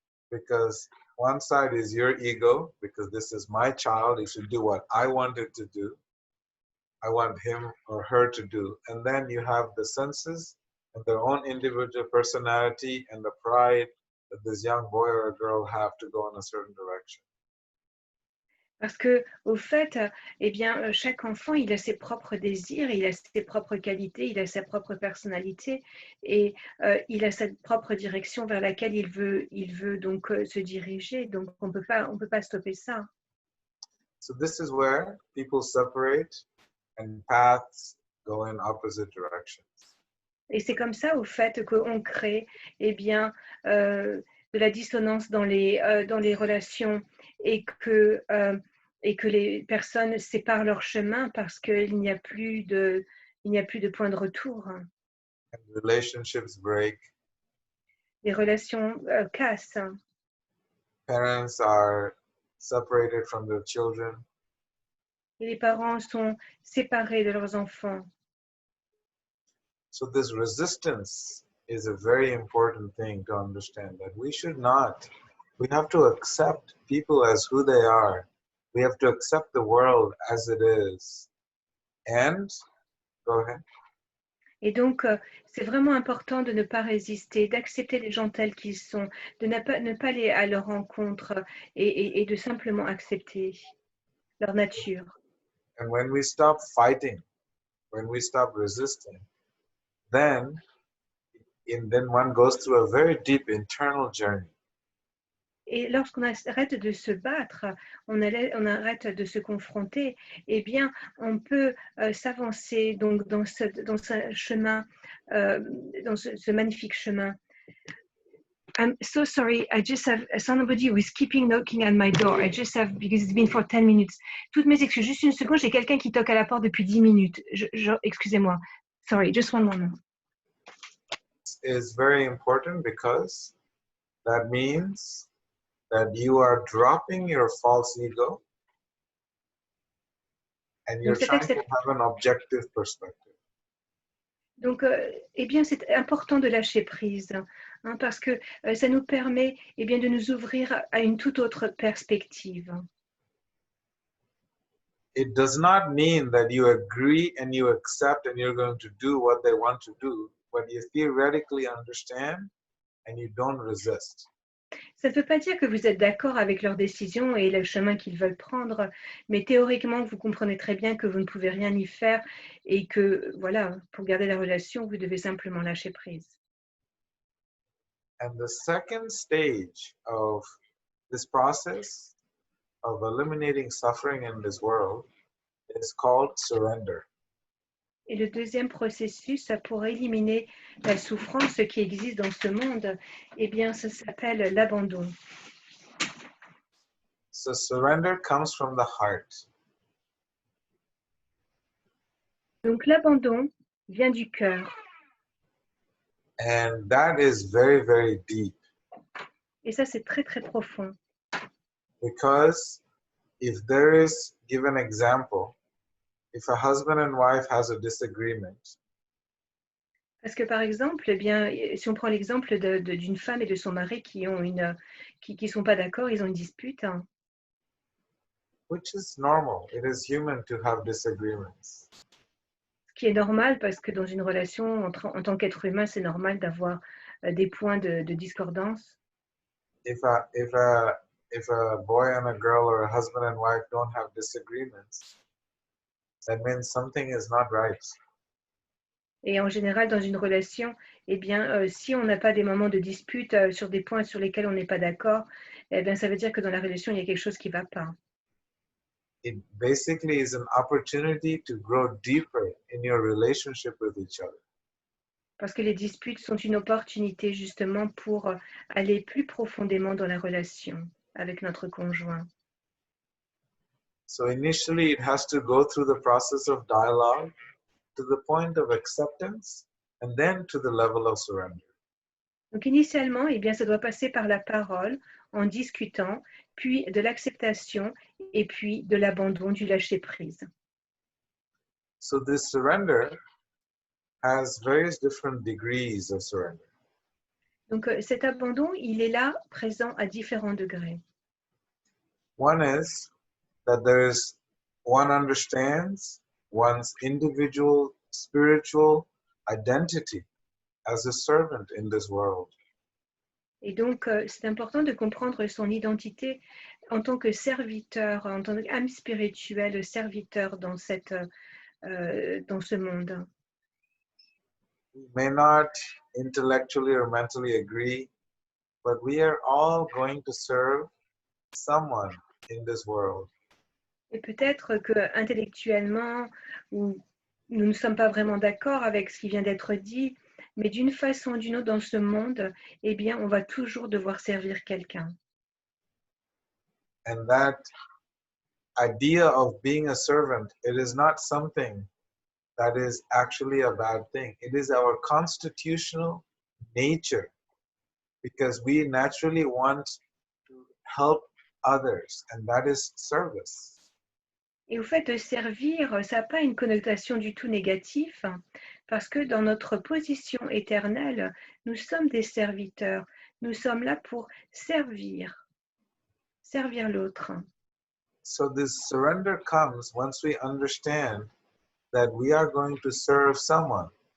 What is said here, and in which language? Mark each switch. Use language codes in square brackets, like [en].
[en] Because one side is your ego, because this is my child, he should do what I want it to do. I want him or her to do. And then you have the senses and their own individual personality and the pride that this young boy or a girl have to go in a certain direction. [fr] Parce que, au fait, eh bien, chaque enfant, il a ses propres désirs, il a ses propres qualités, il a sa propre personnalité et il a sa propre direction vers laquelle il veut donc se diriger. Donc, on peut pas stopper ça. [en] So this is where people separate and paths go in opposite directions. [fr] Et c'est comme ça, au fait, qu'on crée, eh bien, de la dissonance dans les relations et que les personnes séparent leur chemin parce qu'il n'y a plus de point de retour. [en] And relationships break. [fr] Les relations cassent. [en] Parents are separated from their children. [fr] Et les parents sont séparés de leurs enfants. [en] So this resistance is a very important thing to understand, that we have to accept people as who they are. We have to accept the world as it is. And, go ahead. [fr] Et donc, c'est vraiment important de ne pas résister, d'accepter les gens tels qu'ils sont, de ne pas aller à leur rencontre et de simplement accepter leur nature. [en] And when we stop fighting, when we stop resisting, then one goes through a very deep internal journey. [fr] Et lorsqu'on arrête de se battre, on arrête de se confronter, eh bien, on peut s'avancer donc dans ce chemin, dans ce magnifique chemin. [en] I'm so sorry, I just have somebody who is keeping knocking at my door. I just have, because it's been for 10 minutes. [fr] Toutes mes excuses, juste une seconde, j'ai quelqu'un qui toque à la porte depuis 10 minutes. Excusez-moi. [en] Sorry, just one moment. Is very important because that means that you are dropping your false ego and you're trying to have an objective perspective. [fr] Donc, eh bien, c'est important de lâcher prise, hein, parce que ça nous permet eh bien, de nous ouvrir à une toute autre perspective. [en] It does not mean that you agree and you accept and you're going to do what they want to do, but you theoretically understand and you don't resist. [fr] Ça ne veut pas dire que vous êtes d'accord avec leurs décisions et le chemin qu'ils veulent prendre, mais théoriquement, vous comprenez très bien que vous ne pouvez rien y faire et que, voilà, pour garder la relation, vous devez simplement lâcher prise. [en] And the second stage of this process of eliminating suffering in this world is called surrender. [fr] Et le deuxième processus pour éliminer la souffrance qui existe dans ce monde, eh bien, ça s'appelle l'abandon. [en] So surrender comes from the heart. [fr] Donc l'abandon vient du cœur. [en] And that is very, very deep. [fr] Et ça, c'est très, très profond. [en] Because if there is, give an example, If a husband and wife has a disagreement, [fr] Parce que par exemple, eh bien, si on prend l'exemple d'une femme et de son mari qui sont pas d'accord, ils ont une dispute, hein, [en] which is normal, it is human to have disagreements. [fr] ce qui est normal parce que dans une relation, en tant qu'être humain, c'est normal d'avoir des points de discordance. [en] If a boy and a girl or a husband and wife don't have disagreements, that means something is not right. [fr] Et en général, dans une relation, eh bien, si on n'a pas des moments de dispute sur des points sur lesquels on n'est pas d'accord, eh bien, ça veut dire que dans la relation, il y a quelque chose qui ne va pas. [en] It basically is an opportunity to grow deeper in your relationship with each other. [fr] Parce que les disputes sont une opportunité justement pour aller plus profondément dans la relation avec notre conjoint. [en] So initially, it has to go through the process of dialogue to the point of acceptance and then to the level of surrender. [fr] Donc initialement, eh bien, ça doit passer par la parole, en discutant, puis de l'acceptation et puis de l'abandon, du lâcher-prise. [en] So this surrender has various different degrees of surrender. [fr] Donc cet abandon, il est là, présent à différents degrés. [en] One is that one understands one's individual spiritual identity as a servant in this world. [fr] Et donc, c'est important de comprendre son identité en tant que serviteur, en tant qu'âme spirituelle, serviteur dans ce monde. [en] We may not intellectually or mentally agree, but we are all going to serve someone in this world. [fr] Et peut-être que intellectuellement, ou nous ne sommes pas vraiment d'accord avec ce qui vient d'être dit, mais d'une façon ou d'une autre dans ce monde, eh bien, on va toujours devoir servir quelqu'un. [en] And that idea of being a servant, it is not something that is actually a bad thing. It is our constitutional nature because we naturally want to help others, and that is service. [fr] Et au fait de servir, ça n'a pas une connotation du tout négative, parce que dans notre position éternelle, nous sommes des serviteurs. Nous sommes là pour servir l'autre. [en] So this surrender comes once we understand that we are going to serve someone.